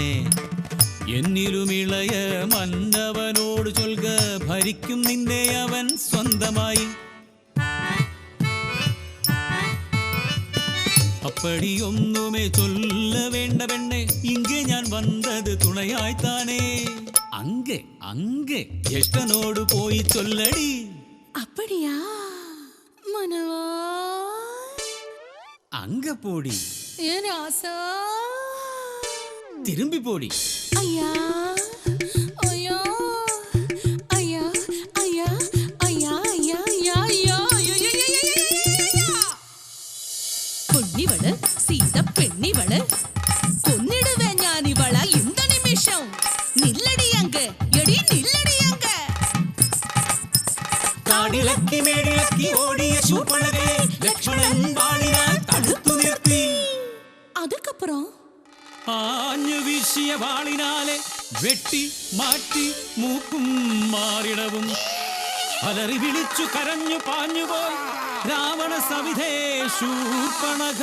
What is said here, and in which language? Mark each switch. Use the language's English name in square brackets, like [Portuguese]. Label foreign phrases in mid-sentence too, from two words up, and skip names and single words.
[Malayalam] എന്നിലും ഇളയ മന്നവനോട് ചൊൽക ഭരിക്കും നിന്നെ അവൻ സ്വന്തമായി. അപ്പടിയൊന്നുമേ ചൊല്ല വേണ്ട പെണ്ണെ, ഇங்கே ഞാൻ വന്നത് തുണയായിത്താനേ. അങ്ങെ അങ്ങെ ജ്യേഷ്ഠനോട് പോയി ചൊല്ലടി. [Tamil] அப்படியா மனவா அங்க போடி ஏன் ராசா திரும்பி போடி. ஐயா ஐயா ஐயா ஐயா ஐயா ஐயா ஐயா ஐயா பொன்னிவள சீத பெண்ணிவள கொன்னிடுவே [Malayalam] ഞാൻ ഇവള [Tamil] இந்த നിമിഷം. [Malayalam] നില്ലടി അങ്ക എടി നില്ലടി അങ്ക. കാടിളക്കി മേടിളക്കി ഓടിയ ശൂർപ്പണഖയെ ലക്ഷ്മണൻ വാളിനാൽ തടുത്തു നിർത്തി. അതുക്കപ്പുറം ആഞ്ഞു വീശിയ വാളിനാലെ വെട്ടി മാറ്റി മൂക്കും മാറിടവും അലറി വിളിച്ചു കരഞ്ഞു പാഞ്ഞുപോയി രാവണ സവിധേ ശൂർപ്പണഖ.